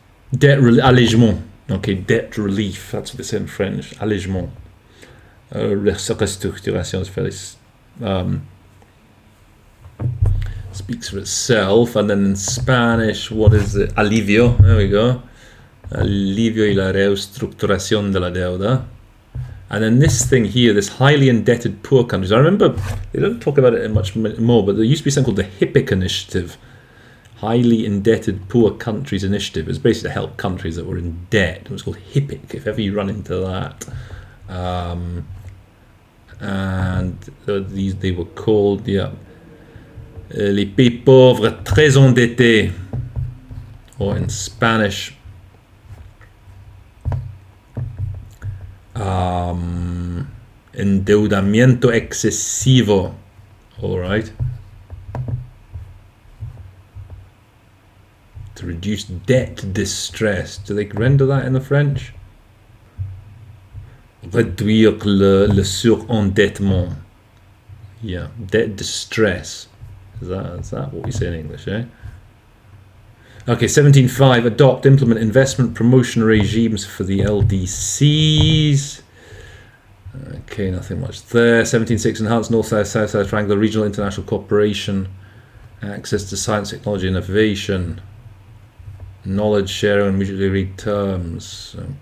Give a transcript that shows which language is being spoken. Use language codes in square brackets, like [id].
[en] Debt allègement. Okay, debt relief. That's what they say in French. Allègement. Restructuration speaks for itself. And then in Spanish, what is it? Alivio. There we go. [es] Alivio y la reestructuración de la deuda. [en] And then this thing here, this highly indebted poor countries. I remember they don't talk about it much more, but there used to be something called the HIPIC initiative. Highly Indebted Poor Countries Initiative. It was basically to help countries that were in debt. It was called HIPIC, if ever you run into that. And they were called, [fr] les pays pauvres très endettés, [en] or in Spanish, [es] endeudamiento excesivo. [en] All right. reduce debt distress. Do they render that in the French? [fr] Réduire le surendettement. [en] Yeah, debt distress. Is that what we say in English, eh? Okay, 17.5, adopt, implement investment promotion regimes for the LDCs. Okay, nothing much there. 17.6, enhance North-South, South-South triangular regional international cooperation, access to science, technology, innovation, knowledge sharing and mutually agreed terms.